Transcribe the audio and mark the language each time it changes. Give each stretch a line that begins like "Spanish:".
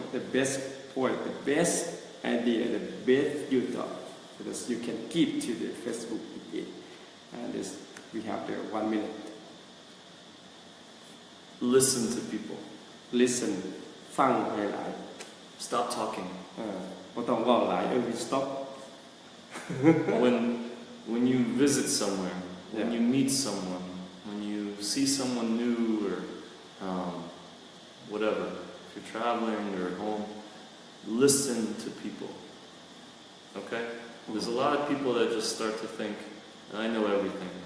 English: The best point, the best idea, the best you thought, because you can keep to the Facebook again. And this, we have the 1 minute. Listen to people.
Northeastern Thai: Listen, ฟังให้หลาย
English: Stop talking.
Northeastern Thai: บ่ต้องเว้าหลาย
English: we stop. when you visit somewhere, when Yeah. you meet someone, when you see someone new or whatever. If you're traveling or at home, listen to people. Okay? There's a lot of people that just start to think, I know everything.